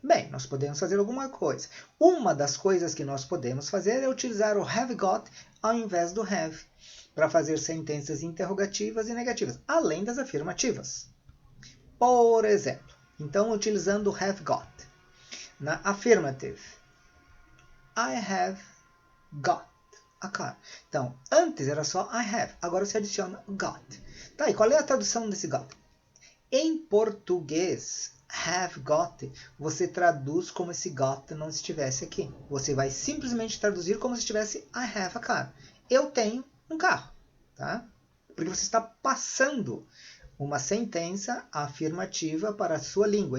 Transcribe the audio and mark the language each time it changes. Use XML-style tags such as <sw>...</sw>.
<pt>Bem, nós podemos fazer alguma coisa. Uma das coisas que nós podemos fazer é utilizar o have got ao invés do have, para fazer sentenças interrogativas e negativas, além das afirmativas. Por exemplo, então, utilizando o have got.</pt> <en>Na affirmative, I have got a car.</en> <pt>Então, antes era só I have, agora você adiciona got. Tá, e qual é a tradução desse got? Em português, have got, você traduz como se got não estivesse aqui. Você vai simplesmente traduzir como se estivesse</pt> <en>I have a car.</en> <pt>Eu tenho um carro. Tá? Porque você está passando uma sentença afirmativa para a sua língua.</pt>